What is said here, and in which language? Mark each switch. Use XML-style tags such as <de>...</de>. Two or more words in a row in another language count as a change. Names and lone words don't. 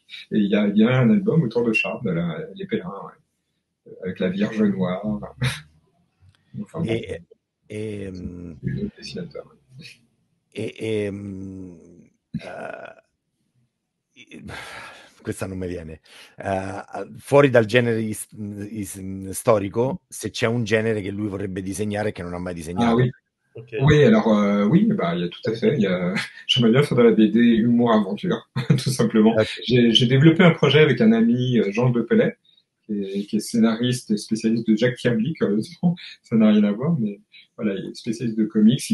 <fr>Et il y a un album autour de Chartres, Les Pèlerins, ouais, avec la Vierge Noire. Enfin bon, Et, et, d'autres dessinateurs. et, et,</fr> <it>questa non mi viene. Fuori dal genere storico, se c'è un genere che lui vorrebbe disegnare e che non ha mai Ah disegnato.</it> <fr>oui. Ok. Oui, alors oui, bah il y a tout à fait. J'aimerais bien faire de la BD humour aventure, tout simplement. Ok. J'ai développé un projet avec un ami, Jean de Pellet, qui est scénariste et spécialiste de Jack Kirby, curieusement. Ça n'a rien à voir, mais voilà, il est spécialiste de comics.</fr>